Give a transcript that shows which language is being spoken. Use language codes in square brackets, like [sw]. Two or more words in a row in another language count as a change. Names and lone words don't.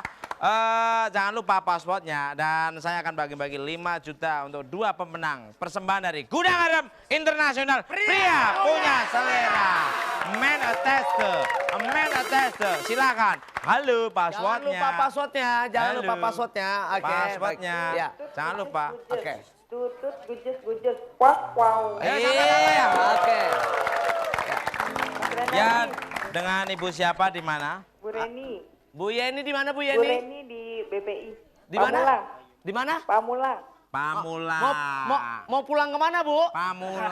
[id] Jangan lupa passwordnya dan saya akan bagi-bagi 5 juta untuk 2 pemenang persembahan dari Gudang Garam Internasional. Pria punya selera. [en] Man attest. [id] Silakan. Halo passwordnya. Jangan lupa passwordnya. Oke. Passwordnya. Ya. Jangan lupa. Oke. Tutut, gujes, kuak, wow. Iya. Oke. Ya, dengan Ibu siapa di mana? Bu Reni. Bu Yeni di mana Bu Bu Yeni? Reni di BPI. Di mana? Pamulang. Di mana? Pamulang. Pamulang. Mau pulang kemana Bu? Pamulang.